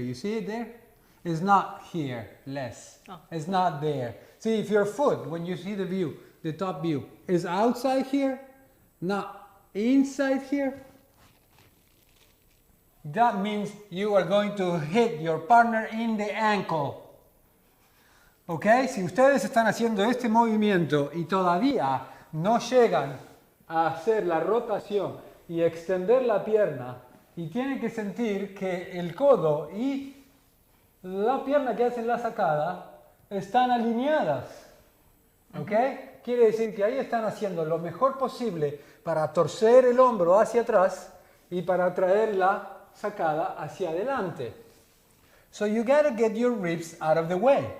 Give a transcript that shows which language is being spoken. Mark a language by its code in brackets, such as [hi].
[en] You see it there? It's not here, less. Oh. It's not there. See, if your foot, when you see the view, the top view, is outside here, not inside here, that means you are going to hit your partner in the ankle. [es] ¿Ok? Si ustedes están haciendo este movimiento y todavía no llegan a hacer la rotación y extender la pierna y tienen que sentir que el codo y la pierna que hacen la sacada están alineadas. ¿Ok? Quiere decir que ahí están haciendo lo mejor posible para torcer el hombro hacia atrás y para traer la sacada hacia adelante. [en] So you gotta get your ribs out of the way.